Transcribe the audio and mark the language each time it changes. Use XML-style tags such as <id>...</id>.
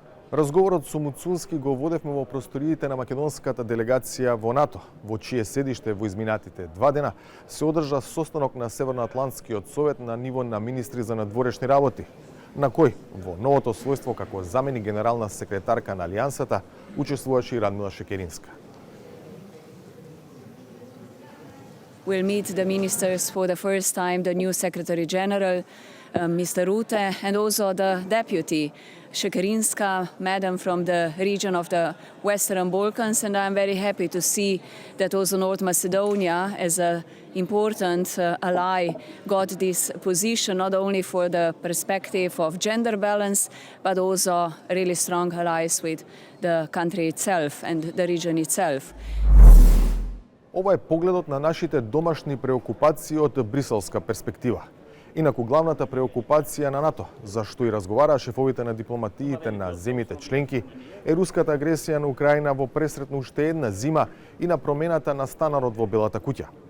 <mk>Разговорот со Муцунски го водевме во просториите на македонската делегација во НАТО, во чие седиште во изминатите 2 дена се одржа состанок на Северноатлантскиот совет на ниво на министри за надворешни работи, на кој во новото својство како заменик-генерална секретарка на Алијансата учествуваше и Радмила Шекеринска.</mk> <en>We'll meet the ministers for the first time, the new Secretary General, Mr. Rutte, and also the deputy, Šekerinska, madam from the region of the Western Balkans, and I'm very happy to see that also North Macedonia, as an important ally, got this position not only for the perspective of gender balance, but also really strong allies with the country itself and the region itself.</en> <mk>Ова е погледот на нашите домашни преокупации од бриселска перспектива. Инаку главната преокупација на НАТО, за што и разговараа шефовите на дипломатиите на земите членки, е руската агресија на Украина во пресретно уште една зима и на промената на станарот во Белата куќа.</mk>